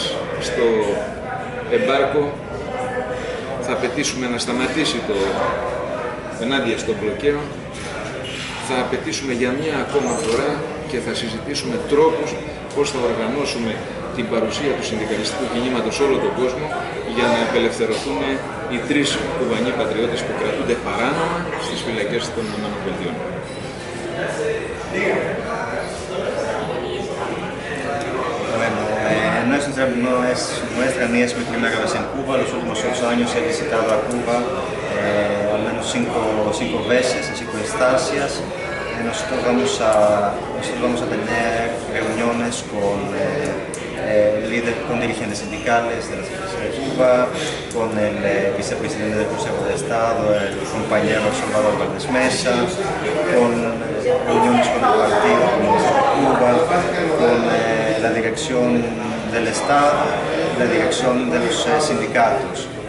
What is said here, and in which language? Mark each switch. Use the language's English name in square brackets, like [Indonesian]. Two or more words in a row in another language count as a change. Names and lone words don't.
[Greek] στο εμπάρκο, θα απαιτήσουμε να σταματήσει ενάντια στο μπλοκαίο, θα απαιτήσουμε για μια ακόμα φορά και θα συζητήσουμε τρόπους πώς θα οργανώσουμε την παρουσία του συνδικαλιστικού κινήματος σε όλο τον κόσμο για να απελευθερωθούν οι 3 Κουβανοί πατριώτες που κρατούνται παράνομα στις φυλακές των ΗΠΑ. [Spanish] No es nuestra ni es mi primera vez en Cuba. Los últimos 8 años he visitado a Cuba al menos 5 veces en 5 instancias. Nosotros vamos a tener reuniones con dirigentes sindicales de la CDC de Cuba, con el vicepresidente del Consejo de Estado, el compañero Salvador Valdés Mesa, con reuniones con el Partido Comunista de Cuba, con la dirección del Estado, la dirección de los sindicatos.